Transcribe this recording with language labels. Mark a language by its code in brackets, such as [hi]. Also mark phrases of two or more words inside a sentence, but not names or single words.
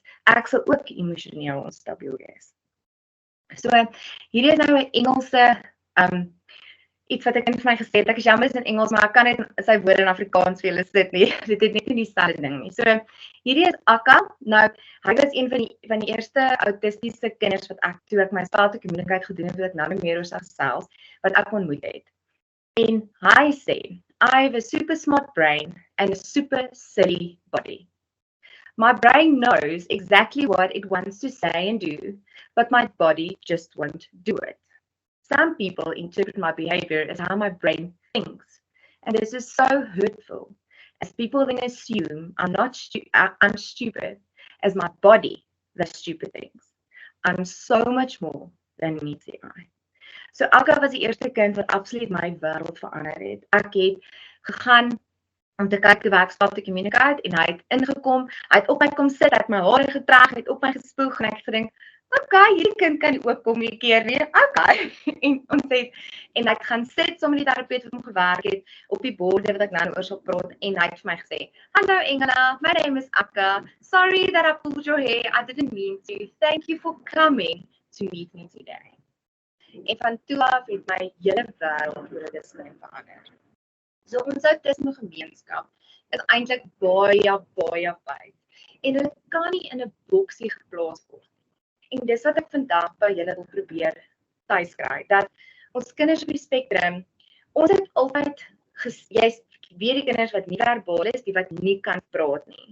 [af] Ek sal ook emosioneel onstabiel wees. So, hierdie is nou 'n Engelse iets wat 'n kind vir my gesê het, ek is jammer is in Engels, maar ek kan net sy woorde in Afrikaans vir julle sit nie. Dit het net nie dieselfde ding nie. So, hierdie is Akka. Nou, hy was een van die eerste autistiese kinders wat toe ek my staat kommunikatieheid gedoen het, wat ek nou meer oor self, wat ek ontmoet het. En hy sê, [en] I have a super smart brain and a super silly body. My brain knows exactly what it wants to say and do, but my body just won't do it. Some people interpret my behavior as how my brain thinks, and this is so hurtful, as people then assume I'm stupid, as my body does stupid things. I'm so much more than meets the eye. [af] So Akka was die eerste kind wat absoluut my wêreld verander het. Ek het gegaan om te kyk hoe ek stap te kommunikeer en hy het ingekom, hy het op my kom sit, hy het my hare getrek, hy het op my gespoeg en ek het gedink, okay, hierdie kind kan nie ook kommunikeer nie, okay. en ek gaan sit saam met die terapeut wat hom gewerk het, op die borde wat ek nou oor sal praat, en hy het vir my gesê, [en] Hallo Engela, my name is Akka, sorry that I pulled your hair, I didn't mean to, thank you for coming to meet me today. [af] En van toe af het my hele wêreld oor autisme verander. So ons autisme gemeenskap is eintlik baie wyd. En hulle kan nie in 'n boksie geplaas word. En dis wat ek vandag by julle wil probeer tuis kry, dat ons kinders op die spektrum, ons het altyd, jy weet die kinders wat nie verbaal is, die wat nie kan praat nie.